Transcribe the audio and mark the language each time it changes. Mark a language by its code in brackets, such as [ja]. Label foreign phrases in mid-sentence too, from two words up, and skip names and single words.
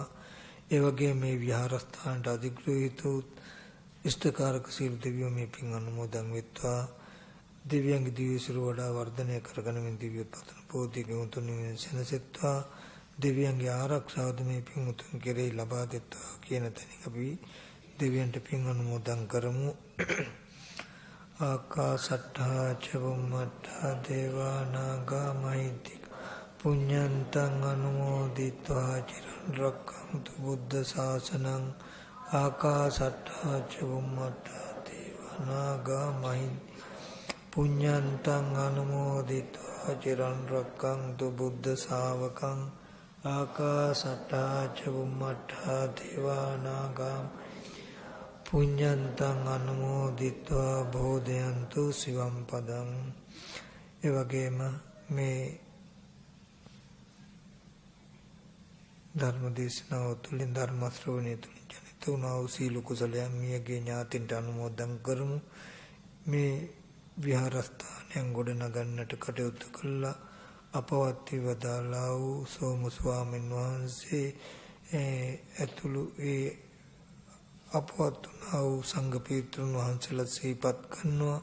[si] ඒ වගේ මේ විහාරස්ථානට අධිග්‍රහිත වූ ඉෂ්ඨකාරක සීල දෙවියෝ මේ පින් අනුමෝදන් වෙත්වා. දිව්‍යංග දිවිසිරු වඩා වර්ධනය කරගෙන මේ දිව්‍ය පතන පොතිගේ උතුම් නිවන සැනසෙත්වා. දෙවියන්ගේ ආරක්ෂාවද මේ පින් උතුම් කෙරෙහි ලබා දෙත්වා කියන තැනින් අපි දෙවියන්ට පින් අනුමෝදන් කරමු. [pi] ආකාසට්ඨා ච බුම්මට්ඨා දේවා නාග මහිද්దిక පුඤ්ඤන්තං අනුමෝදිත්වා චිරන් රක්ඛන්තු බුද්ධ ශාසනං. ආකාසට්ඨා ච බුම්මට්ඨා දේවා නාග මහිද්దిక පුඤ්ඤන්තං අනුමෝදිත්වා චිරන් රක්ඛන්තු බුද්ධ ශාවකං. ආකාසට්ඨා ච බුම්මට්ඨා දේවා නාග පුඤ්ඤන්තං අනුමෝදිත්වා බෝධයන්තු සිවම් පදං. [si] ඒ වගේම මේ ධර්ම දේශනාව තුළින් ධර්ම ශ්‍රවණය තුළින් ජනිත වුණා වූ සීල කුසලයන් මියගේ ඥාතින්ට අනුමෝදන් කරමු. මේ විහාරස්ථානයන් ගොඩ නගන්නට කටයුතු කළා අපවත් වදාළා වූ සෝම ස්වාමීන් වහන්සේ ඇතුළු ඒ අපවත් වුණා වූ සංඝ පීත්‍රුන් වහන්සේලා සිහිපත් කරනවා.